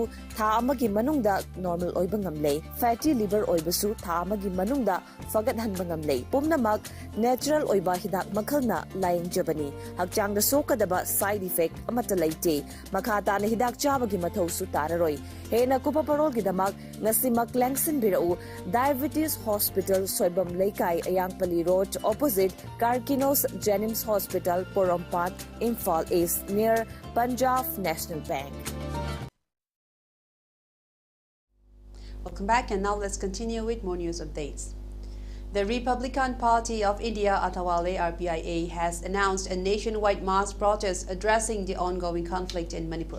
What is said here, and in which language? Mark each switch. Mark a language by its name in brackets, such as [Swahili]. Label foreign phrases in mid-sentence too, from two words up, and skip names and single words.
[Manipuri] tha magi manungda normal oi bangamle [English] fatty liver [Manipuri] oi basu tha magi manungda fagat han bangamle pumnamak natural oi ba hidak makhalna laing jabani hakchang da sokadaba [English] side effect [Manipuri] amata laite makhata na hidak chabagi mathau su tararoi hena kupa parol gi damak ngasimak lengsin birau diabetes hospital soibam leikai ayangpali road opposite Karkinos Jenims Hospital Porompat Imphal East near Punjab National Bank. [English] Welcome back, and now let's continue with more news updates. The Republican Party of India, Atawale RPIA, has announced a nationwide mass protest addressing the ongoing conflict in Manipur.